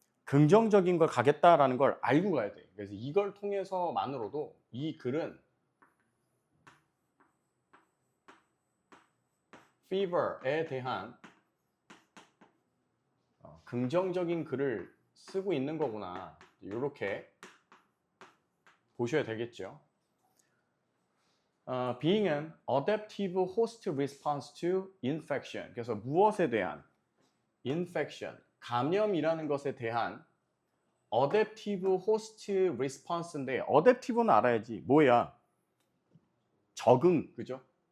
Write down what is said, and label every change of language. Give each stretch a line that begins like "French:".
Korean: 긍정적인 걸 가겠다라는 걸 알고 가야 돼. 그래서 이걸 통해서만으로도 이 글은 fever에 대한 긍정적인 글을 쓰고 있는 거구나, 이렇게 보셔야 되겠죠.
English: Being an adaptive host response to infection.
Korean: 그래서 무엇에 대한 infection, 감염이라는 것에 대한
English: adaptive host response
Korean: 인데, adaptive는 알아야지. 뭐야? 적응, 그죠?